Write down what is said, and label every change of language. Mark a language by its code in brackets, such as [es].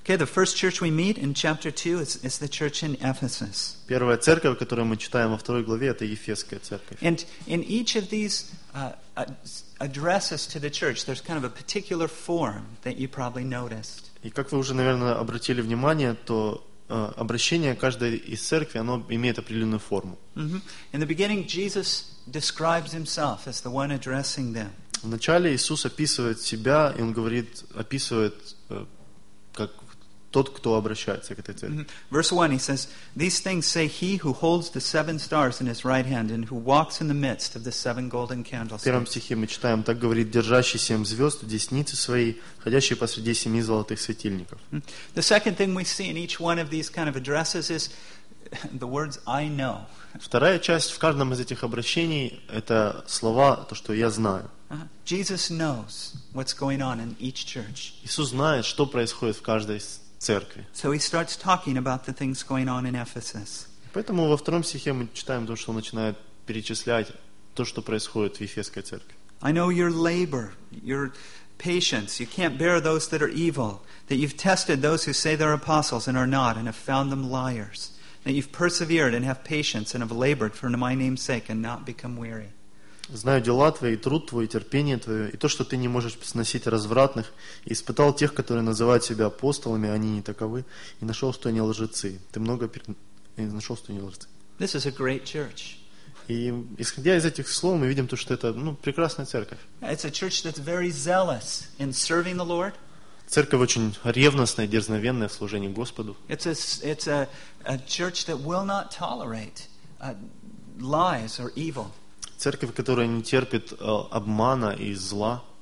[en] Okay, the first church we meet in chapter 2 is the church in Ephesus. [ru] Первая церковь, которую мы читаем во второй главе, это Ефесская церковь. [en] And in each of these addresses to the church, there's kind of a particular form that you probably noticed. [ru] И как вы уже, наверное, обратили внимание, то обращение каждой из церкви, оно имеет определенную форму. [en] In the beginning, Jesus describes himself as the one addressing them. [ru] Вначале Иисус описывает себя, и Он говорит, описывает как тот, кто обращается к этой церкви. [en] Verse 1, He says, These things say He who holds the seven stars in His right hand and who walks in the midst of the seven golden candlesticks. [ru] В первом стихе мы читаем, так говорит, держащий семь звезд в деснице своей, ходящий посреди семи золотых светильников. [en] The second thing we see in each one of these kind of addresses is the words, I know. [ru] Вторая часть в каждом из этих обращений – это слова, то, что я знаю. [en] Jesus knows what's going on in each church. [ru] Иисус знает, что происходит в каждой церкви. [en] So he starts talking about the things going on in Ephesus. [ru] Поэтому во втором стихе мы читаем то, что он начинает перечислять то, что происходит в Ефесской церкви. [en] I know your labor, your patience. You can't bear those that are evil. That you've tested those who say they're apostles and are not, and have found them liars. That you've persevered and have patience and have labored for my name's sake and not become weary. [ru] Знаю дела твои, труд твой, терпение твое, и то, что ты не можешь сносить развратных, и испытал тех, которые называют себя апостолами, они не таковы, и нашел, что они лжецы. Ты много нашел, что они лжецы. [en] This is a great church. [ru] И исходя из этих слов, мы видим то, что это прекрасная церковь. [en] It's a church that's very zealous in serving the Lord. [ru] Церковь очень ревностная, дерзновенная в служении Господу. [en] It's a church that will not tolerate lies or evil. [ru] Церковь, которая не терпит обмана и зла.